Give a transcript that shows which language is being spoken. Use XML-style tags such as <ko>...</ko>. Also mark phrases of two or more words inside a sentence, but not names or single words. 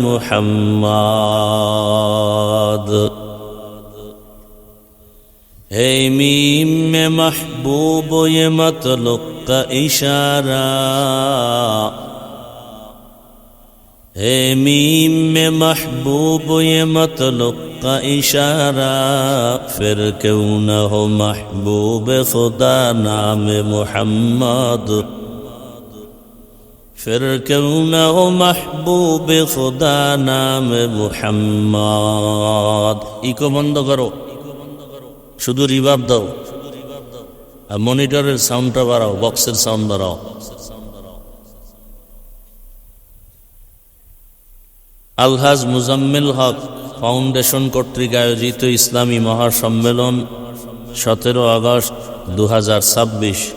<ur>محمد ہے میم میں محبوب یہ مطلق کا اشارہ ہے میم میں محبوب یہ مطلق کا اشارہ پھر کیوں نہ ہو محبوب خدا نام محمد پھر کیوں نہ ہو محبوب خدا نام محمد</ur> <bn>ইকো বন্ধ করো শুধু রিভার্ব দাও আর মনিটরের সাউন্ডটা বাড়াও বক্সের সাউন্ড বাড়াও আলহাজ মুজাম্মিল হক ফাউন্ডেশন কর্তৃক আয়োজিত ইসলামী মহাসম্মেলন 17 আগস্ট 2026</bn>